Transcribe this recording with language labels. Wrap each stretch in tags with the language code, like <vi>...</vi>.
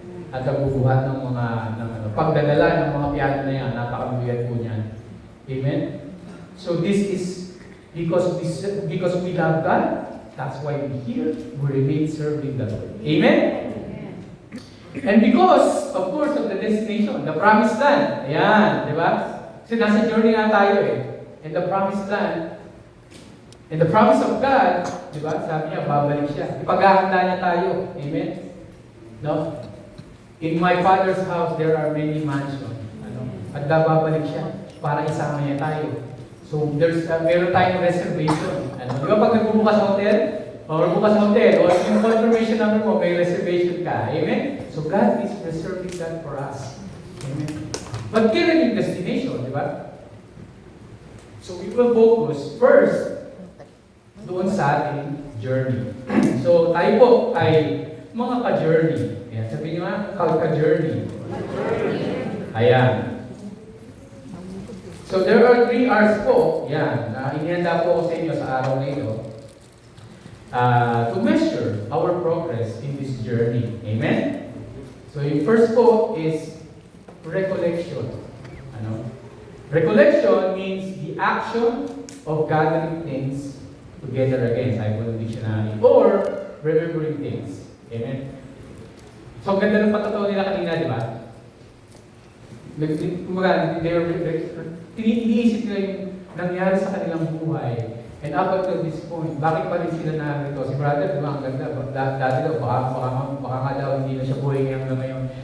<tl>At pagbubuhat ng mga pagdadala ng mga piano na yan. Napakabigat po niyan. Amen?</tl> <en>So this is because we love God. That's why we're here. We remain serving the Lord. Amen? And because, of course, of the destination, the promised land.</en> <tl>Ayan, di ba? Kasi nasa journey na tayo eh.</tl> <en>And the promised land, and the promise of God,</en> <tl>di ba? Sabi niya, babalik siya. Ipaghahanda niya tayo. Amen? No?</tl> <en>In my Father's house, there are many mansions.</en> <tl>At babalik siya para isama niya tayo. So, meron tayong reservation. Di ba pag nagbubukas sa hotel, Or bukas sa hotel, or yung confirmation number mo, may reservation ka. Amen?</tl> <en>So God is reserving that for us. Amen? But</en> <tl>kailan yung</tl> <en>destination, di ba? So we will focus first</en> <tl>doon sa ating</tl> <en>journey.</en> <tl>So tayo po ay mga ka-journey. Ayan, sabihin nyo nga, ka-journey. Ayan.</tl> <en>So there are 3 R's po. Yan.</en> <tl>Inihanda po ako sa inyo sa araw na ito.</tl> <en>To measure our progress in this journey. Amen? So yung first po is recollection. Ano? Recollection means the action of gathering things together again,</en> <tl>sa Bible Dictionary,</tl> <en>or remembering things. Amen?</en> <tl>So ang ganda ng patotoo nila kanina, di ba? Kumbaga, iniisip nila yung nangyari sa kanilang buhay.</tl> <en>And up until this point,</en> <tl>bakit pa rin sila narito? Si brother, di ba, ang ganda. Dati daw, baka nga daw hindi na siya buhay ngayon.</tl>